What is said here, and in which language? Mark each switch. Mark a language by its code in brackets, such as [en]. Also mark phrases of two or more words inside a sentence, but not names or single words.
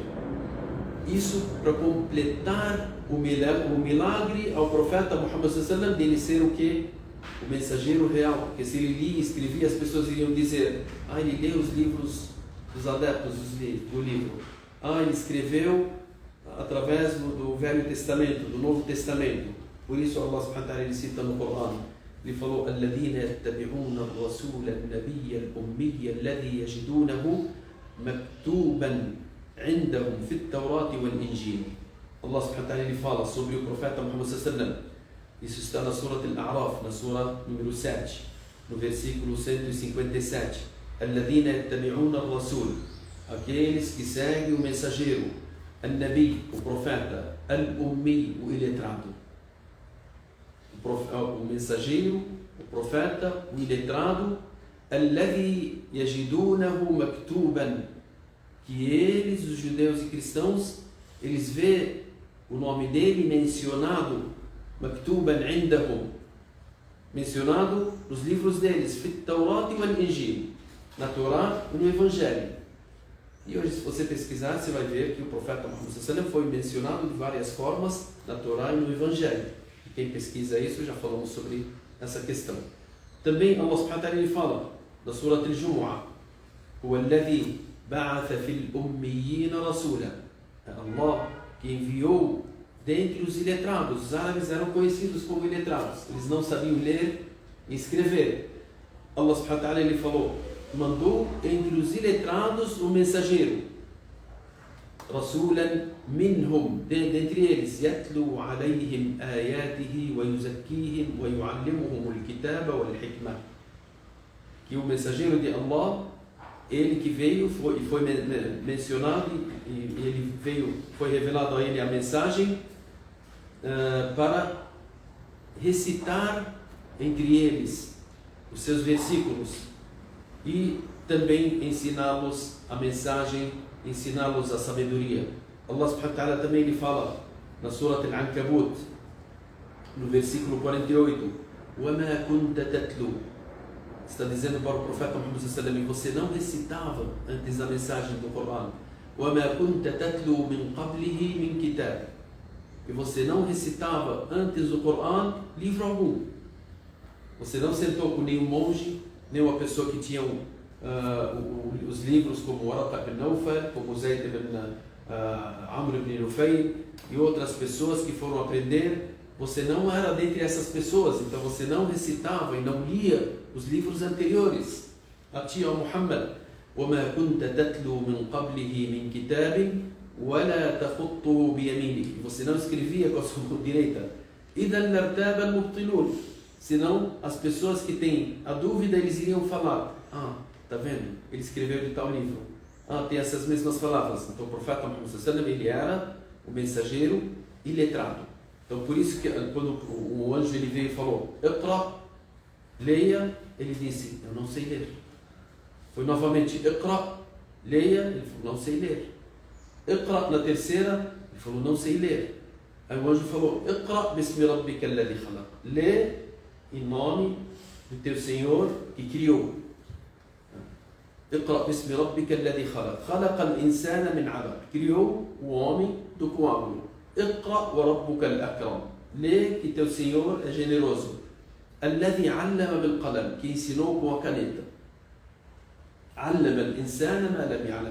[pt] Isso para completar o milagre ao profeta Muhammad sallam dele ser o quê? O mensageiro real. Porque se ele lia e escrevia, as pessoas iriam dizer: ah, ele lê os livros dos adeptos do livro. Ah, ele escreveu através do Velho Testamento, do Novo Testamento. Por isso Allah [ar] سبحانه وتعالى [pt] ele cita no Corão. Ele falou: [ar] الذين يتبعون الرسول النبي الأمي الذي يجدونه مكتوبا عندهم في التوراة والإنجيل. [pt] Allah [ar] سبحانه وتعالى [pt] ele fala sobre o profeta Muhammad [ar] صلى الله عليه وسلم. [pt] Isso está na Surah Al-A'raf, na Surah número 7, no versículo 157. [ar] الذين يتبعون الرسول, [pt] aqueles que seguem o mensageiro, An-Nabi, o profeta, Al-Ummi, o iletrado. O mensageiro, o profeta, o iletrado, [ar] الذي يجدونه مكتوبا, [pt] que eles, os judeus e cristãos, eles vê o nome dele mencionado, [ar] مكتوبا عندهم, [pt] mencionado nos livros deles, [ar] في التوراة [pt] e [ar] والإنجيل, [pt] na Torá e no Evangelho. E hoje, se você pesquisar, você vai ver que o profeta Muhammad sallallahu foi mencionado de várias formas na Torá e no Evangelho. E quem pesquisa isso, já falamos sobre essa questão. Também Allah [ar] سبحانه وتعالى [pt] ele fala na Surah Al-Jumu'ah: [ar] هو الذي بعث في الأميين رسولا. [pt] Allah que enviou dentre os iletrados. Os árabes eram conhecidos como iletrados. Eles não sabiam ler e escrever. Allah [ar] سبحانه وتعالى [pt] ele falou: mandou entre os iletrados um mensageiro, [ar] رسولا منهم, [pt] dentre eles, [ar] يتلو عليهم آياته ويزكيهم ويعلمهم الكتاب والحكمة. [pt] Que o mensageiro de Allah, ele que veio, foi mencionado e ele veio, foi revelado a ele a mensagem para recitar entre eles os seus versículos e também ensiná-los a mensagem, ensiná-los a sabedoria. Allah [ar] سبحانه وتعالى [pt] também ele fala na Surah Al-Ankabut, no versículo 48: [ar] وَمَا كُنْتَ تَتْلُو. [pt] Está dizendo para o profeta Muhammad [ar] صلى الله عليه وسلم: [pt] você não recitava antes da mensagem do Corão. [ar] وَمَا كُنْتَ تَتْلُو مِنْ قَبْلِهِ مِنْ كِتَابٍ. [pt] E você não recitava antes do Corão livro algum. Você não sentou com nenhum monge, nenhuma pessoa que tinha os livros como Waraq ibn Nawfal, como Zayd ibn Amr ibn Nufayl e outras pessoas que foram aprender. Você não era dentre essas pessoas, então você não recitava e não lia os livros anteriores a ti, ó Muhammad. [ar] وَمَا كُنْتَ تَتْلُو مِنْ قَبْلِهِ مِنْ كِتَابٍ وَلَا تَخُطُّهُ بِيَمِينِكَ. [pt] Você não escrevia com a sua mão direita. [ar] إِذًا لَارْتَابَ الْمُبْطِلُونَ. [pt] Senão, as pessoas que têm a dúvida, eles iriam falar: ah, tá vendo? Ele escreveu de tal livro. Ah, tem essas mesmas palavras. Então, o profeta Muhammad [ar] صلى الله عليه وسلم, [pt] ele era o mensageiro iletrado. Então, por isso que quando o anjo ele veio e falou: Iqra, leia, ele disse: eu não sei ler. Foi novamente: Iqra, leia, ele falou: não sei ler. Iqra, na terceira, ele falou: não sei ler. Aí o anjo falou: [ar] اقرأ باسم ربك الذي خلق. [pt] Lê em nome do teu Senhor que criou. [ar] اقرأ باسم ربك الذي خلق خلق الإنسان من علق. [pt] Criou o homem do coágulo. [ar] اقرأ وربك الأكرم. [pt] Lê que teu Senhor é generoso. [ar] الذي علم بالقلم. [pt] Que ensinou com a caneta. [ar] علم الإنسان ما لم يعلم.